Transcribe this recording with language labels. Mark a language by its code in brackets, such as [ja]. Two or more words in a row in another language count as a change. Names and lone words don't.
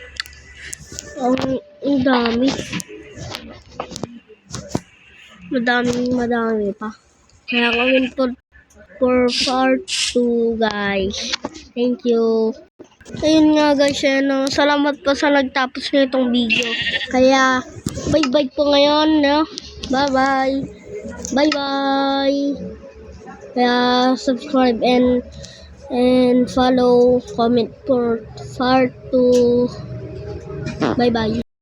[tl] Ang dami. Madami pa. Kaya gawin po [en] for part 2 [tl] guys. [en] Thank you. [tl] Ayun nga guys, salamat po sa nagtapos na itong video. Kaya bye po ngayon, no? Bye. [en] Kaya subscribe and follow, comment for part 2. Bye.